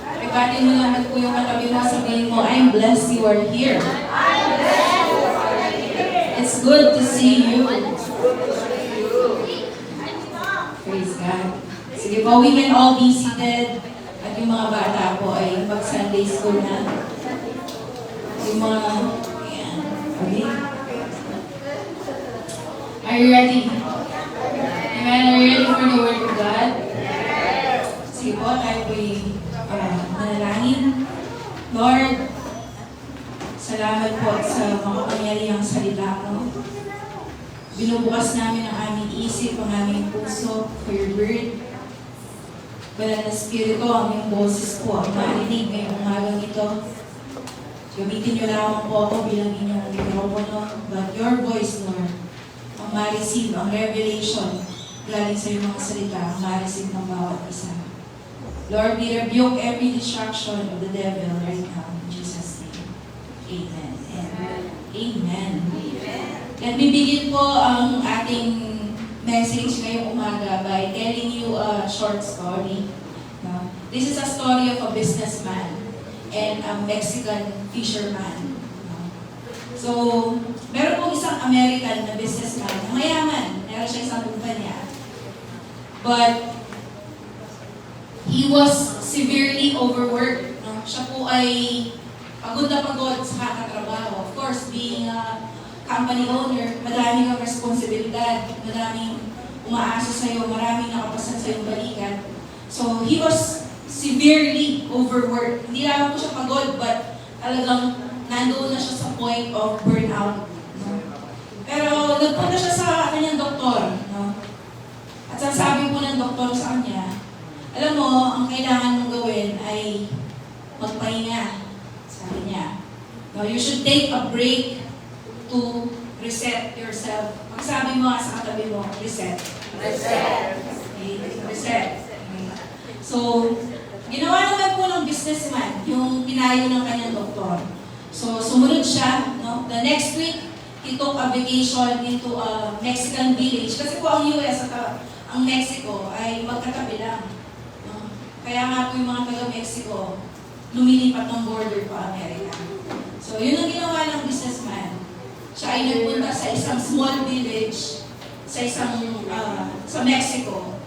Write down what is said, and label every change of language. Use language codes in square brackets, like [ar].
[tl] Ibati mo naman po yung katabi mo, sabihin mo, [en] I'm blessed you are here. It's good to see you. Praise God. [tl] Sige po, [en] we can all be seated. [tl] At yung mga bata po ay mag-Sunday school na. Yung mga, ayan, okay? [en] Are you ready? Amen, are you ready for the Word of God? [tl] Sige po, tayo po'y manalangin. Lord, salamat po sa mga pangyarihang salita mo. Binubukas namin ang aming isip, ang aming puso [en] for your Word. [tl] Banal na Espiritu, ang iyong boses po, ang marinig ngayong umagang ito. Gamitin niyo lamang po ako bilang inyong mikropono, [en] but your voice, Lord, [tl] ang ma-receive, ang revelation, galing sa iyong mga salita, ang ma-receive ng bawat isa. [en] Lord, we rebuke every distraction of the devil right now, in Jesus' name. Amen. And amen. Let me begin [tl] po ang ating message ngayong umaga [en] by telling you a short story. No? This is a story of a businessman and a Mexican fisherman. [tl] So, meron pong isang American na businessman na mayaman. Meron siya isang kumpanya. [en] But, he was severely overworked. No? [tl] Siya po ay pagod na pagod sa kakatrabaho. [en] Of course, being a company owner, [tl] maraming ang responsibilidad, maraming umaasa sa'yo, maraming nakapasan sa'yong balikan. [en] So, he was severely overworked. [tl] Hindi lang po siya pagod, but talagang nandoon na siya sa [en] point of burnout. [tl] No? Pero nagpunta siya sa kanyang doktor. No? At sabi po ng doktor sa kanya, alam mo, ang kailangan mong gawin ay magpahinga. Sabi niya, [en] no, you should take a break to reset yourself. [tl] Magsabi mo nga sa katabi mo, reset. Reset. Okay, reset. Okay. So, ginawa naman po ng businessman yung pinayo ng kanyang doktor. So, sumunod siya. No? [en] The next week, he took a vacation into a Mexican village. [tl] Kasi po ang US at ang Mexico ay magkatabi lang. No? Kaya nga po yung mga taga-Mexico, lumilipat ng border pa Amerika. So, yun ang ginawa ng businessman. Siya ay nagpunta sa isang small village sa Mexico.